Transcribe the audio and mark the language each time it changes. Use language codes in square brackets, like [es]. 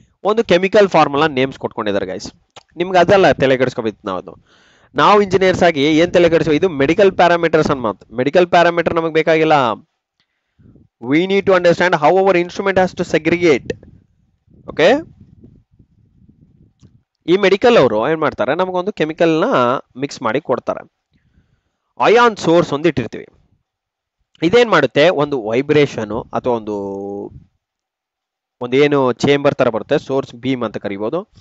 [kn] ಒಂದು chemical formula names ಕೊಟ್ಕೊಂಡಿದ್ದಾರೆ guys. ನಿಮ್ಗೆ ಅದೆಲ್ಲ ತಲೆ ಕೆಡಿಸ್ಕೋಬೇಕು. ನಾವು ಇಂಜಿನಿಯರ್ಸ್ ಆಗಿ ಏನ್ ತಲೆ ಕೆಡಿಸ್ಕೋ, ಇದು ಮೆಡಿಕಲ್ ಪ್ಯಾರಾಮೀಟರ್ಸ್ ಅನ್ಮಾತ್. ಮೆಡಿಕಲ್ ಪ್ಯಾರಾಮೀಟರ್ ನಮಗೆ ಬೇಕಾಗಿಲ್ಲ. [en] We need to understand how our instrument has to segregate. [kn] Okay, ಈ ಮೆಡಿಕಲ್ ಅವರು ಏನ್ ಮಾಡ್ತಾರೆ, ನಮಗೊಂದು ಕೆಮಿಕಲ್ ನ ಮಿಕ್ಸ್ ಮಾಡಿ ಕೊಡ್ತಾರೆ. ಅಯಾನ್ ಸೋರ್ಸ್ ಒಂದು ಇಟ್ಟಿರ್ತೀವಿ. ಇದೇನ್ ಮಾಡುತ್ತೆ, ಒಂದು ವೈಬ್ರೇಷನ್ ಅಥವಾ ಒಂದು ಏನು ಚೇಂಬರ್ ತರ ಬರುತ್ತೆ, ಸೋರ್ಸ್ ಬೀಮ್ ಅಂತ ಕರಿಬಹುದು.